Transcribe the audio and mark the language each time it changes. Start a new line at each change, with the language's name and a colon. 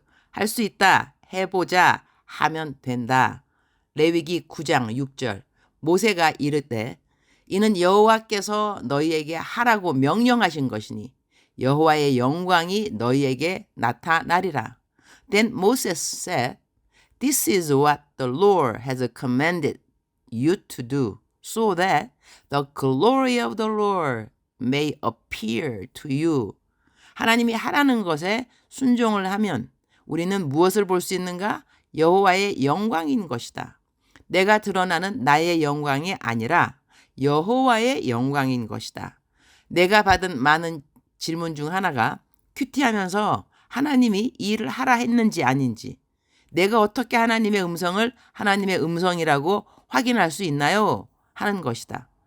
Korean: 할 수 있다. 해보자. 하면 된다. 레위기 9장 6절. 모세가 이르되 이는 여호와께서 너희에게 하라고 명령하신 것이니 여호와의 영광이 너희에게 나타나리라.
English: Then Moses said, This is what the Lord has commanded you to do, so that the glory of the Lord may appear to you.
Korean: 하나님이 하라는 것에 순종을 하면 우리는 무엇을 볼 수 있는가? 여호와의 영광인 것이다. 내가 드러나는 나의 영광이 아니라 여호와의 영광인 것이다. 내가 받은 많은 질문 중 하나가 큐티하면서 하나님이 이 일을 하라 했는지 아닌지, 내가 어떻게 하나님의 음성을 하나님의 음성이라고 확인할 수 있나요? 하는 것이다.